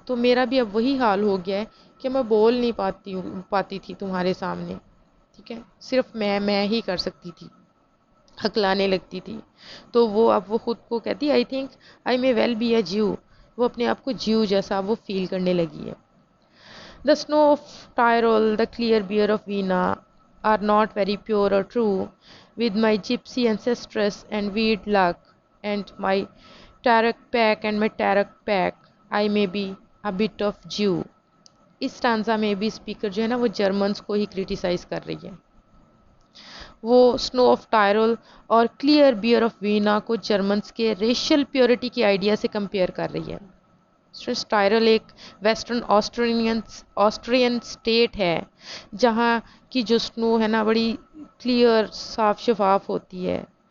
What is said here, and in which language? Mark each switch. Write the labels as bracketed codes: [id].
[ur] تو میرا بھی اب وہی حال ہو گیا ہے کہ میں بول نہیں پاتی تھی تمہارے سامنے. ٹھیک ہے، صرف میں ہی کر سکتی تھی، ہکلانے لگتی تھی. تو وہ خود کو کہتی [en] I think I may well be a Jew. [ur] وہ اپنے آپ کو جیو جیسا وہ فیل کرنے لگی ہے. [en] The snow of Tyrol, the clear beer of Vienna are not very pure or true. With my gypsy ancestress and weird luck and my tarot pack, I may be a bit of Jew. [ur] اس stanza میں بھی speaker جو ہے نا وہ Germans کو ہی criticise کر رہی ہے. وہ سنو آف ٹائرول اور کلیئر بیئر آف وینا کو جرمنز کے ریشل پیورٹی کی آئیڈیا سے کمپیئر کر رہی ہے. ٹائرل ایک ویسٹرن آسٹرین اسٹیٹ ہے جہاں کی جو سنو ہے نا بڑی کلیئر، صاف شفاف ہوتی ہے.